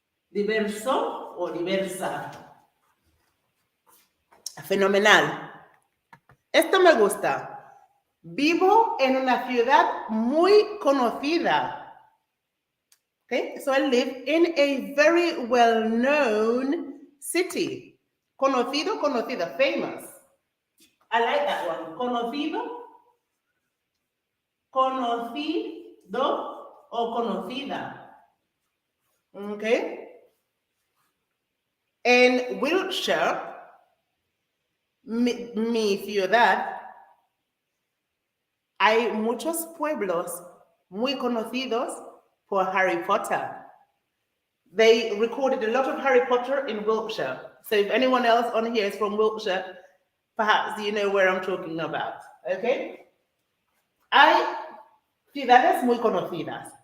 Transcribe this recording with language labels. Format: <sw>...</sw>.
<es>Diverso o diversa. Fenomenal. Esto me gusta. Vivo en una ciudad muy conocida.</es> <en>Okay, so I live in a very well-known city.</en> <es>Conocido, conocida,</es> <en>famous. I like that one.</en> <es>Conocido, conocido o conocida. Okay. En Wiltshire, mi ciudad, hay muchos pueblos muy conocidos por Harry Potter.</es> <en>They recorded a lot of Harry Potter in Wiltshire. So if anyone else on here is from Wiltshire, perhaps you know where I'm talking about. Okay?</en> <es>Hay ciudades muy conocidas.</es>